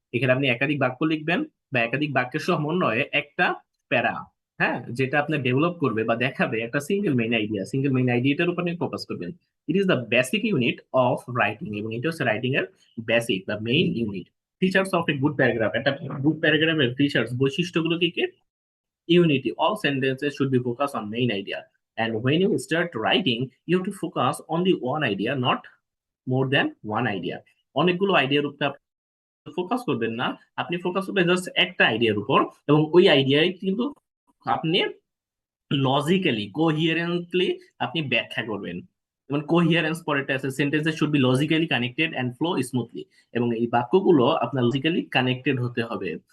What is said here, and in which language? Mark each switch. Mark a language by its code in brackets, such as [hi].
[bn] এখানে আপনি একাধিক বাক্য লিখবেন, বা একাধিক বাক্যের সমন্বয়ে একটা প্যারা, হ্যাঁ, যেটা আপনি ডেভেলপ করবে বা দেখাবে একটা single main idea, single main আইডিয়াটার উপর আপনি ফোকাস করবেন। [en] it is the basic unit of writing, [bn] এবং এটা হচ্ছে রাইটিং এর বেসিক বা main unit. [en] features of a good paragraph, [bn] একটা গুড প্যারাগ্রাফের ফিচার্স বৈশিষ্ট্যগুলো কি কি? [en] Unity. All sentences should be focused on main idea. And when you start writing, you have to focus on the one idea, not more than one idea. [bn] অনেকগুলো আইডিয়ার উপর focus করবেন না, আপনি ফোকাস করবেন জাস্ট একটা আইডিয়ার উপর, এবং ওই আইডিয়ায় কিন্তু আপনি লজিক্যালি কোহিয়ারেন্টলি আপনি ব্যাখ্যা করবেন। যেমন কোহিয়ারেন্স পরেরটা আছে, [en] sentences should be logically connected and flow smoothly, [bn] এবং এই বাক্যগুলো আপনার লজিক্যালি কানেক্টেড হতে হবে।